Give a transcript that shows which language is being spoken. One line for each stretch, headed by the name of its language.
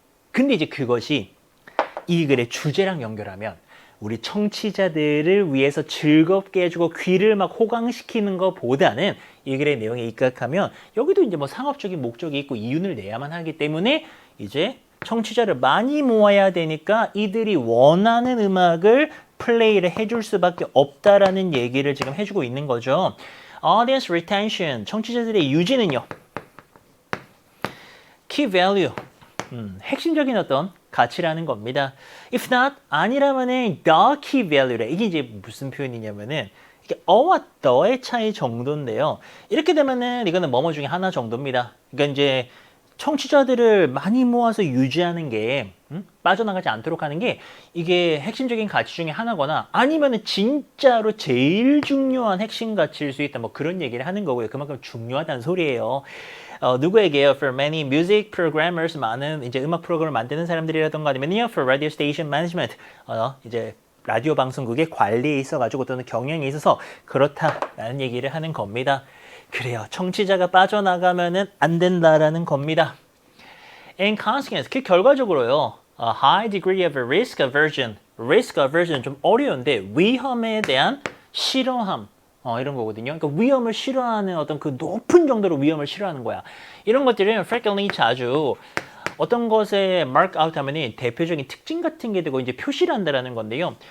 Korean: 근데 이제 그것이 이 글의 주제랑 연결하면 우리 청취자들을 위해서 즐겁게 해주고 귀를 막 호강시키는 것보다는 이 글의 내용에 입각하면 여기도 이제 뭐 상업적인 목적이 있고 이윤을 내야만 하기 때문에 이제 청취자를 많이 모아야 되니까 이들이 원하는 음악을 플레이를 해줄 수밖에 없다라는 얘기를 지금 해주고 있는 거죠. Audience retention, 청취자들의 유지는요. Key value, 핵심적인 어떤 가치라는 겁니다. If not, 아니라면은 the key value래. 이게 이제 무슨 표현이냐면은 이게 어와 the의 차이 정도인데요. 이렇게 되면은 이거는 뭐뭐 중에 하나 정도입니다. 그러니까 이제 청취자들을 많이 모아서 유지하는 게 빠져나가지 않도록 하는 게 이게 핵심적인 가치 중에 하나거나 아니면은 진짜로 제일 중요한 핵심 가치일 수 있다. 뭐 그런 얘기를 하는 거고요. 그만큼 중요하다는 소리예요. 누구에게요? For many music programmers, 많은 이제 음악 프로그램을 만드는 사람들이라던가 아니면요, for radio station management, 이제 라디오 방송국의 관리에 있어가지고 또는 경영에 있어서 그렇다라는 얘기를 하는 겁니다. 그래요. 청취자가 빠져나가면은 안 된다라는 겁니다.
English: In consequence, 그 결과적으로요, a high degree of risk aversion.
Korean: risk aversion 좀 어려운데 위험에 대한 싫어함. 이런 거거든요. 그러니까 위험을 싫어하는 어떤 그 높은 정도로 위험을 싫어하는 거야. 이런 것들은 frequently 자주 어떤 것에 mark out 하면은 대표적인 특징 같은 게 되고 이제 표시를 한다라는 건데요.